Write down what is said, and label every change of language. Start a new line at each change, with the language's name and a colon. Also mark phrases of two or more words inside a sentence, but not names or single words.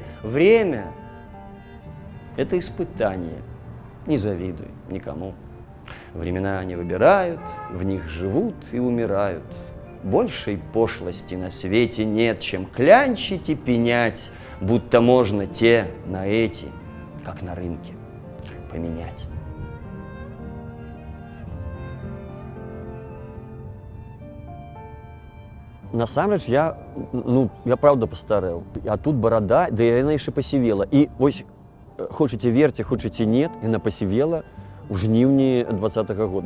Russian: Время — это испытание, не завидуй никому. Времена не выбирают, в них живут и умирают. Большей пошлости на свете нет, чем клянчить и пенять, будто можно те на эти, как на рынке, поменять.
Belarusian: Насамрэч я правда пастарэў. А тут барада, да яна яшчэ пасівела. І вось, хочаце верце, хочаце нет, яна пасівела ў жніўні 20-го года.